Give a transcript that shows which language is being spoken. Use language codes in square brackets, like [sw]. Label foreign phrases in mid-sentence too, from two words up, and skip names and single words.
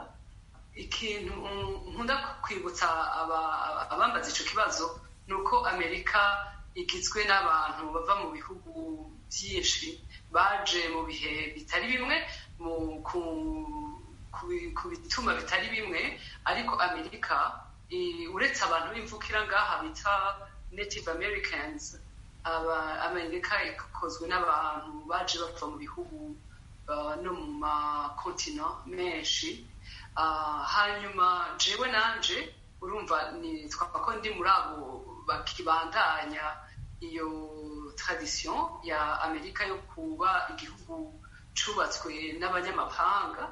[rn] Ikintu nkunda kwibutsa abambaza ico kibazo ni uko Amerika igizwe n'abantu bava mu bihugu byinshi baje mu bihe bitari bimwe, ku bituma bitari bimwe, ariko Amerika uretse abantu b'imvukira ngaha bita [en] Native Americans, [rn] Amerika ikozwe n'abantu baje bava mu bihugu no mu makontinent menshi. Hanyuma jewe nanje urumva twako ndi muri abo bakibandanya iyo tradition ya Amerika yo kuba igihugu cubatswe n'abanyamahanga.